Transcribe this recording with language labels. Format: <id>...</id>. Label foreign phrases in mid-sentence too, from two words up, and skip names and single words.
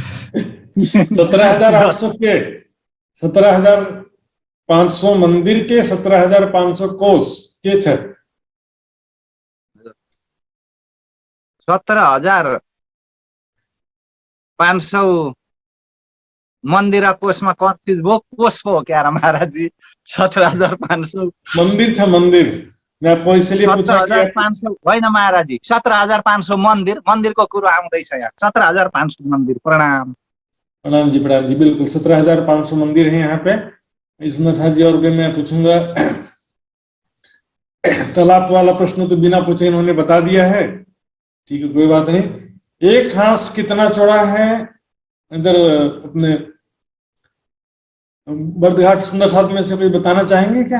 <ne>17,800 के 17,500 मंदिर के 17,500 कोष के छ? 17,500 मन्दिर र कोषमा कन्फ्युज भयो, कोष पो हो क्या महाराजजी? 17,500</ne> <hi>मंदिर था मंदिर। मैं आपको इसलिए पूछा कि</hi> <ne>17,500 होइन महाराजजी, 17,500 मन्दिर, मन्दिरको कुरो आउँदैछ यहाँ। 17,500 मन्दिर। प्रणाम।</ne> <hi>प्रणाम जी, प्रणाम जी। बिल्कुल 17,500 मंदिर हैं यहाँ पे। इसमें साथ जी और भी मैं पूछूंगा। तालाब वाला प्रश्न तो बिना पूछे इन्होंने बता दिया है, ठीक है, कोई बात नहीं। एक हांस कितना चौड़ा है? इधर अपने बर्दघाट सुंदर साथ में से कोई बताना चाहेंगे क्या?</hi>